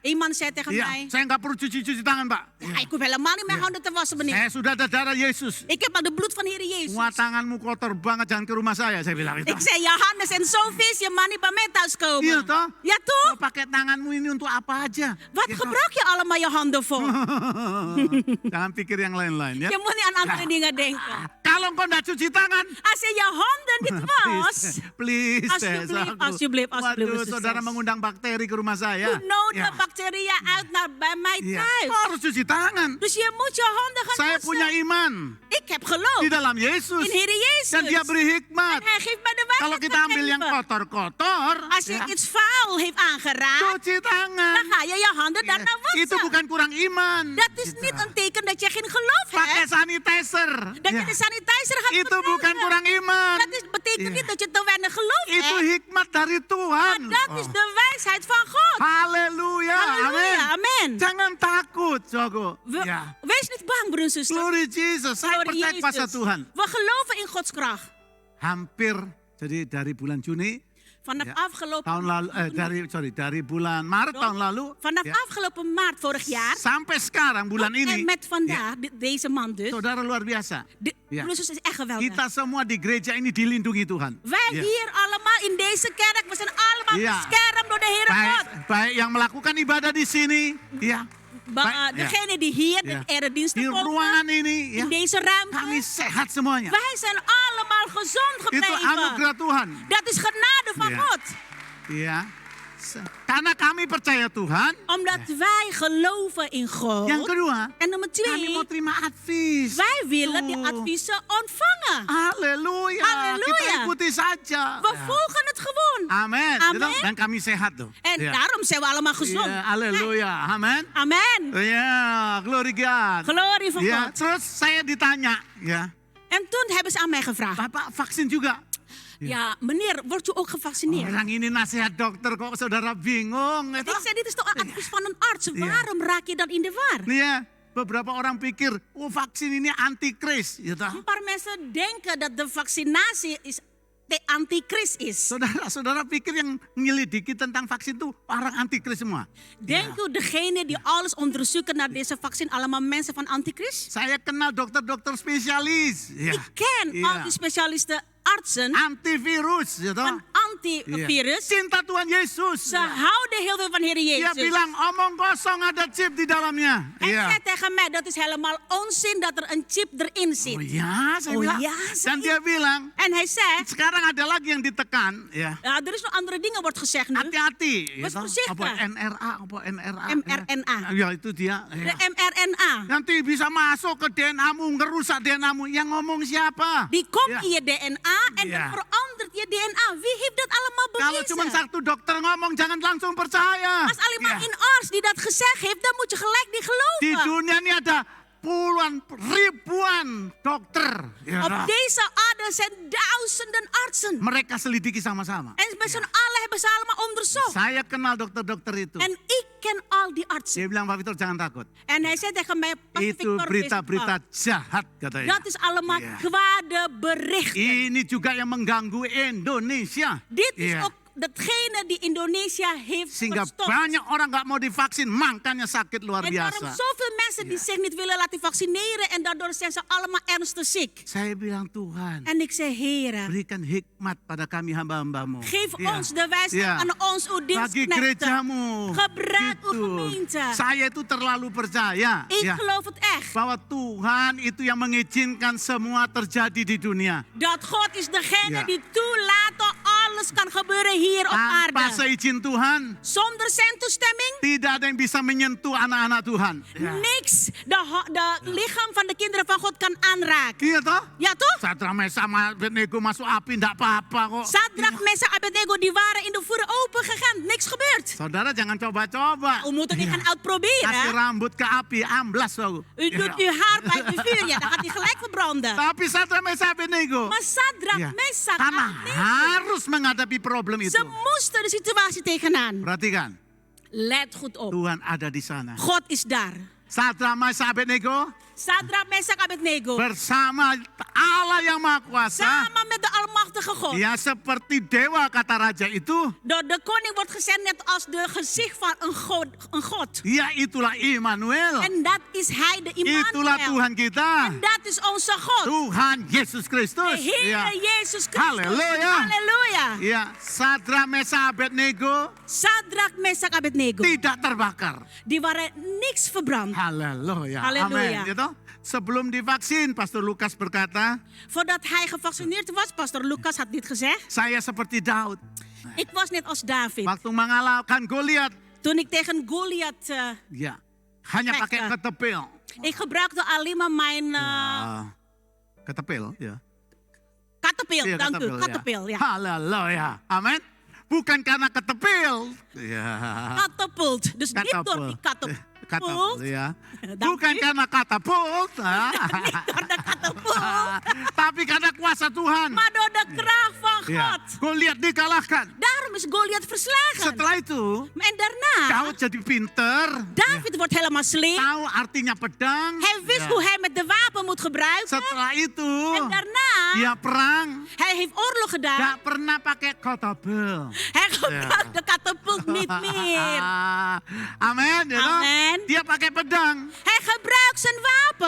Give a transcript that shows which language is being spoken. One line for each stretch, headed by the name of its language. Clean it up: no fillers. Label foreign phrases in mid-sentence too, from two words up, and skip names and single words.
Dutch: Iemand zei tegen
Indonesian: iya,
Dutch: mij,
Indonesian: saya nggak perlu cuci-cuci tangan, Pak.
Dutch: ja, ik hoef helemaal niet mijn handen te wassen, meneer.
Indonesian: Saya sudah ada darah Yesus.
Dutch: Ik heb al de bloed van Heer Jezus.
Indonesian: Wah, tanganmu kotor banget, jangan ke rumah saya bilang itu.
Dutch: Ik zei, je handen zijn zo vies, je mag niet bij mij thuiskomen.
Indonesian: Iya toh?
Dutch: Ja
Indonesian: Kau
Dutch: toch?
Indonesian: pakai tanganmu ini untuk apa aja?
Dutch: Wat
Indonesian: Gitu.
Dutch: gebruik je allemaal je handen voor?
Indonesian: Jangan pikir yang lain-lain ya.
Dutch: Je moet niet aan andere dingen denken.
Indonesian: Kalau kau nggak cuci tangan,
Dutch: Als je je handen niet was,
English: please,
Dutch: Alsjeblieft,
Indonesian: aku.
Dutch: alsjeblieft, alsjeblieft,
Indonesian: Waduh, sukses. saudara mengundang bakteri ke rumah saya.
Dutch: doe nodig
Indonesian: Ya.
Dutch: bacteriën uit naar bij mij
Indonesian: Iya.
Dutch: thuis.
Indonesian: Kau harus cuci tangan.
Dutch: Dus je moet je handen gaan
Indonesian: Saya
Dutch: wassen.
Indonesian: punya iman
Dutch: Ik heb geloof
Indonesian: di dalam Yesus.
Dutch: in Heer Jezus.
Indonesian: Dan dia beri hikmat.
Dutch: En hij geeft mij de
Indonesian: Kalau
Dutch: wijsheid
Indonesian: kita ambil yang
Dutch: gegeven.
Indonesian: kotor-kotor,
Dutch: Als je
Indonesian: ya,
Dutch: iets vuil heeft aangeraakt,
Indonesian: cuci tangan.
Dutch: dan ga je je handen daarna wassen.
Indonesian: Itu bukan kurang iman.
Dutch: Dat is niet een teken dat je geen geloof
Indonesian: Pakai
Dutch: hebt.
Indonesian: sanitizer.
Dutch: Dat
Indonesian: Ya.
Dutch: je de sanitizer gaat
Indonesian: Itu bukan
Dutch: gebruiken.
Indonesian: kurang iman.
Dutch: Dat betekent Ja. niet dat je te weinig geloof
Indonesian: Itu
Dutch: hebt.
Indonesian: hikmat dari Tuhan.
Dutch: Maar dat is de wijsheid van God.
Indonesian: Haleluya.
Dutch: Halleluja, amen.
Indonesian: Jangan takut, Jogo.
Dutch: We- Wees niet bang, broers en zusters.
English: Glory Jesus. Saya Glory
Indonesian: percaya kuasa
Dutch: Jezus.
Indonesian: Tuhan.
Dutch: We geloven in Gods kracht.
Indonesian: Hampir jadi dari bulan Juni
Dutch: Vanaf Ja. afgelopen
Indonesian: tahun lalu dari bulan Maret tahun lalu
Dutch: Vanaf
Indonesian: ya,
Dutch: afgelopen maart vorig jaar.
Indonesian: sampai sekarang bulan
Dutch: En
Indonesian: ini
Dutch: met vandaag, deze maand dus.
Indonesian: saudara luar biasa.
Dutch: Ja. Broers en zusters, is echt geweldig.
Indonesian: Kita semua di gereja ini dilindungi Tuhan.
Dutch: Wij Ja. hier allemaal in deze kerk, we zijn allemaal Ja. beschermd door de Heere God.
Indonesian: Baik yang melakukan ibadah di sini, ya. Baik, ya.
Dutch: Degene die hier Ja. de erediensten
Indonesian: Di
Dutch: volgen,
Indonesian: ruangan ini, ya.
Dutch: in deze ruimte.
Indonesian: Kami sehat semuanya.
Dutch: Wij zijn allemaal gezond
Indonesian: Itu
Dutch: gebleven.
Indonesian: anugerah Tuhan.
Dutch: Dat is genade van Ja. God.
Indonesian: Ya. Karena kami percaya Tuhan.
Dutch: Omdat wij geloven in God.
Indonesian: Yang kedua,
Dutch: En nummer
Indonesian: kami mau
Dutch: 2,
Indonesian: terima advies.
Dutch: wij willen die
Indonesian: Tuh.
Dutch: adviezen ontvangen.
Indonesian: Haleluya.
Dutch: Halleluja.
Indonesian: Kita ikuti saja.
Dutch: We volgen het gewoon.
Indonesian: Amin.
Dutch: Amen.
Indonesian: Gitu. Dan kami sehat tuh.
Dutch: En
Indonesian: Ya.
Dutch: daarom zijn we allemaal gezond.
Indonesian: Ya, haleluya. Amin.
Dutch: Amen.
Indonesian: Ya,
English: glory God.
Dutch: Glorie van
Indonesian: Ya,
Dutch: God.
Indonesian: terus saya ditanya, ya.
Dutch: En toen hebben ze aan mij gevraagd.
Indonesian: Bapak vaksin juga?
Dutch: Ja, meneer, wordt u ook gevaccineerd?
Indonesian: Orang ini nasihat dokter kok saudara bingung. Gitu.
Dutch: Ik zei, dit is toch een advies van een arts? Waarom raak je dan in de war?
Indonesian: Nih ya, beberapa orang pikir, oh vaksin ini antikris. Gitu.
Dutch: Een paar mensen denken dat de vaccinatie is de antichrist is.
Indonesian: Saudara pikir yang menyelidiki tentang vaksin itu orang antikris semua?
Dutch: Denkt u degene die alles onderzoeken naar deze vaccin allemaal mensen van antichrist?
Indonesian: Saya kenal dokter-dokter spesialis. Ya.
Dutch: Ik ken Ja. al die specialisten, artsen,
Indonesian: antivirus. Ya toh?
Dutch: een antivirus.
Indonesian: Cinta Tuhan Yesus.
Dutch: Ze houden heel veel van Heer
Indonesian: Dia
Dutch: Jezus.
Indonesian: bilang omong kosong ada chip di dalamnya.
Dutch: En
Indonesian: Iya.
Dutch: zei tegen mij, dat is helemaal onzin dat er een chip erin zit. Oh ja,
Indonesian: saya
Dutch: Oh
Indonesian: bilang.
Dutch: ja,
Indonesian: Dan
Dutch: zei
Indonesian: dia bilang,
Dutch: En hij zei,
Indonesian: sekarang ada lagi yang ditekan. Ya.
Dutch: ja, er is nog andere dingen wordt gezegd nu.
Indonesian: Hati-hati.
Dutch: Was
Indonesian: ya toh?
Dutch: voorzichtig.
Indonesian: Apa NRA, apa NRA. mRNA. Ya itu dia.
Dutch: De
Indonesian: Ya.
Dutch: mRNA.
Indonesian: Nanti bisa masuk ke DNA-mu, ngerusak DNA-mu. Yang ngomong siapa?
Dutch: Die komt Ja. in je DNA en Ja. dan verandert je DNA. Wie heeft dat allemaal
Indonesian: Kalau cuma
Dutch: bewezen?
Indonesian: satu dokter ngomong, jangan langsung percaya.
Dutch: Als alleen maar
Indonesian: Ya.
Dutch: een arts die dat gezegd heeft, dan moet je gelijk die
Indonesian: Di
Dutch: geloven.
Indonesian: dunia ini ada puluhan, ribuan dokter. Ya,
Dutch: Op deze aarde zijn duizenden artsen.
Indonesian: mereka selidiki sama-sama.
Dutch: En met z'n allen hebben ze allemaal onderzocht.
Indonesian: Saya kenal dokter-dokter itu.
Dutch: En ik ken al die artsen.
Indonesian: Dia bilang, Pak Victor jangan takut.
Dutch: En hij zei tegen mij, Pastor
Indonesian: Itu
Dutch: Victor,
Indonesian: berita-berita
Dutch: wees bang.
Indonesian: jahat katanya.
Dutch: Dat is allemaal Ja. kwade berichten.
Indonesian: Ini juga yang mengganggu Indonesia.
Dutch: Dit is
Indonesian: Iya.
Dutch: ook datgene die Indonesië heeft
Indonesian: Sehingga
Dutch: verstopt.
Indonesian: banyak orang nggak mau divaksin, makanya sakit luar
Dutch: En daarom
Indonesian: biasa.
Dutch: zoveel mensen die zich niet willen laten vaccineren en daardoor zijn ze allemaal ernstig ziek.
Indonesian: Saya bilang Tuhan,
Dutch: En ik zei, Heer,
Indonesian: berikan hikmat pada kami hamba-hambamu.
Dutch: geef
Indonesian: Ya.
Dutch: ons de wijsheid
Indonesian: Ya.
Dutch: aan ons, uw
Indonesian: Bagi
Dutch: dienstknechten.
Indonesian: gerejamu.
Dutch: Gebruik uw
Indonesian: Gitu.
Dutch: gemeente.
Indonesian: Saya itu terlalu percaya.
Dutch: Ik
Indonesian: ya,
Dutch: geloof het echt.
Indonesian: bahwa Tuhan itu yang mengizinkan semua terjadi di dunia.
Dutch: Dat God is degene Ja. die toelaat dat alles kan gebeuren hier op
Indonesian: Tanpa
Dutch: aarde.
Indonesian: seizin Tuhan,
Dutch: Zonder zijn toestemming,
Indonesian: tidak ada yang bisa menyentuh anak-anak Tuhan. Ya.
Dutch: niks de lichaam van de kinderen van God kan aanraken.
Indonesian: Iya toh?
Dutch: Ja toch?
Indonesian: Sadrak Mesak sama Abednego masuk api, enggak apa-apa kok.
Dutch: Sadrak, Mesak, Abednego, die waren in de vuur open gegaan. Niks gebeurd.
Indonesian: Saudara jangan coba-coba.
Dutch: U moet het niet
Indonesian: Iya.
Dutch: gaan uitproberen.
Indonesian: Kasih rambut ke api, amblas tau.
Dutch: U doet uw haar bij de vuur, ja, dan gaat hij gelijk verbranden.
Indonesian: Tapi Sadrak Mesak Abednego,
Dutch: Maar Sadrak,
Indonesian: iya,
Dutch: Mesak,
Indonesian: karena
Dutch: Abednego,
Indonesian: harus menghadapi problem itu.
Dutch: ze moesten de situatie tegenaan.
Indonesian: Perhatikan,
Dutch: Let goed op.
Indonesian: Tuhan ada di sana.
Dutch: God is daar.
Indonesian: Sadrak Mesak Abednego
Dutch: Sadrak, Mesak, Abednego.
Indonesian: bersama Allah yang Maha Kuasa.
Dutch: Samen met de Almachtige God.
Indonesian: Ya seperti dewa kata raja itu.
Dutch: Door de koning wordt gezegd net als de gezicht van een God.
Indonesian: Ya itulah Immanuel.
Dutch: En dat is hij, de
Indonesian: Itulah
Dutch: Immanuel.
Indonesian: Tuhan kita.
Dutch: En dat is onze God.
Indonesian: Tuhan Yesus
Dutch: De
Indonesian: Kristus.
Dutch: Heer
Indonesian: Ya.
Dutch: Jezus Christus.
Indonesian: Halleluja.
Dutch: Halleluja.
Indonesian: Ya, Sadrak Mesak Abednego
Dutch: Sadrak, Mesak, Abednego.
Indonesian: tidak terbakar.
Dutch: Die waren niks verbrand.
Indonesian: Haleluya.
Dutch: Halleluja.
Indonesian: Amin. Gitu. Sebelum divaksin, Pastor Lukas berkata,
Dutch: Voordat hij gevaccineerd was, Pastor Lucas had dit gezegd.
Indonesian: saya seperti Daud.
Dutch: Ik was net als David.
Indonesian: Waktu mengalahkan Goliat,
Dutch: Toen ik tegen Goliath...
Indonesian: ya, hanya
Dutch: Vechten.
Indonesian: pakai ketepil.
Dutch: ik gebruikte alleen maar mijn
Indonesian: Ketepil, ya.
Dutch: katapil.
Indonesian: Iya,
Dutch: Dank u,
Indonesian: ketepil,
Dutch: katapil.
Indonesian: ya.
Dutch: Ja.
Indonesian: Haleluya. Amin. Bukan karena ketepil. Ya.
Dutch: Katapult. Dus niet door die katapult.
Indonesian: Katapult, ya.
Dutch: Dank
Indonesian: Bukan
Dutch: u.
Indonesian: karena katapult.
Dutch: Niet door de katapult.
Indonesian: Tapi karena kuasa Tuhan.
Dutch: Maar door de kracht van
Indonesian: Ya.
Dutch: God.
Indonesian: Goliat dikalahkan.
Dutch: Daarom is Goliath verslagen.
Indonesian: Setelah itu,
Dutch: En daarna,
Indonesian: Daud jadi pinter.
Dutch: David wordt helemaal slim.
Indonesian: Tahu artinya pedang.
Dutch: Hij wist
Indonesian: Ya.
Dutch: hoe hij met de wapen moet gebruiken.
Indonesian: Setelah itu,
Dutch: En daarna,
Indonesian: dia perang.
Dutch: hij heeft oorlog gedaan.
Indonesian: Gak pernah pakai ketepil.
Dutch: Hij gebruikt de katapult niet meer.
Indonesian: Amin. Ya toh?
Dutch: Amen.
Indonesian: Dia pakai pedang.
Dutch: Hij gebruikt zijn wapen.